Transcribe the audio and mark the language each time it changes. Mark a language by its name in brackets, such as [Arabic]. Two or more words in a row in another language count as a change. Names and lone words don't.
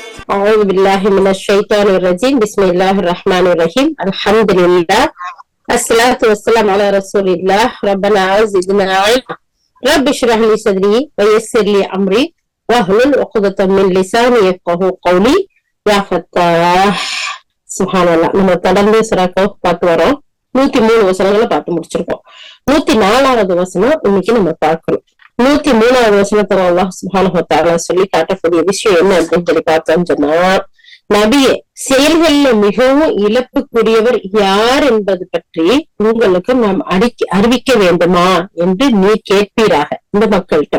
[Arabic] أعوذ بالله من الشيطان الرجيم. بسم الله الرحمن الرحيم. الحمد لله، الصلاة والسلام على رسول الله. ربنا زدنا علما. رب اشرح لي صدري ويسر لي أمري واحلل عقدة من لساني يفقهوا قولي. يا فتاح சுப்ஹானல்லாஹ். [Tamil] நம்ம தொடர்ந்து சூரா பார்த்து வரோம். 103 வசனங்களை பார்த்து முடிச்சிருக்கோம். 104வது வசனம் இன்னைக்கு நம்ம பார்க்கணும். 103வது வசனத்துல அல்லாஹ் [Arabic] سبحانه وتعالى [Tamil] சொல்லி காட்டக்கூடிய விஷயம் என்ன அப்படின்னு சொல்லி பார்த்தோம்னு சொன்னா, நபியே, செயல்கள்ல மிகவும் இழப்புக்குரியவர் யார் என்பது பற்றி உங்களுக்கு நாம் அறிவிக்க வேண்டுமா என்று நீ கேட்பீராக இந்த மக்கள்கிட்ட.